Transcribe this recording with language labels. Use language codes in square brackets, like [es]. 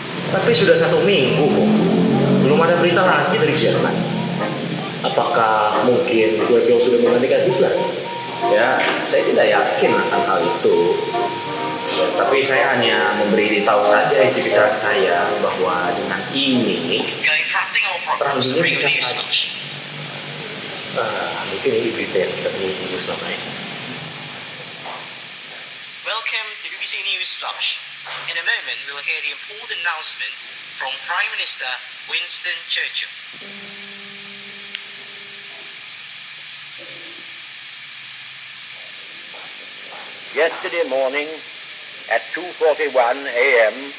[id] Tapi sudah 1 minggu, Bung. Belum ada berita lagi dari Jerman. Apakah mungkin Wei Pyong sudah menggantikan Hitler? Ya, saya tidak yakin akan hal itu. Ya, tapi saya hanya tahu saja isi pikiran saya bahwa dengan ini [en] We are interrupting our programs to bring you news flash. [id] Mungkin ini berita yang kita tunggu selama ini. [en] Welcome to BBC News Flash. In a moment, we'll hear the important announcement from Prime Minister Winston Churchill. Yesterday morning at 2:41 a.m.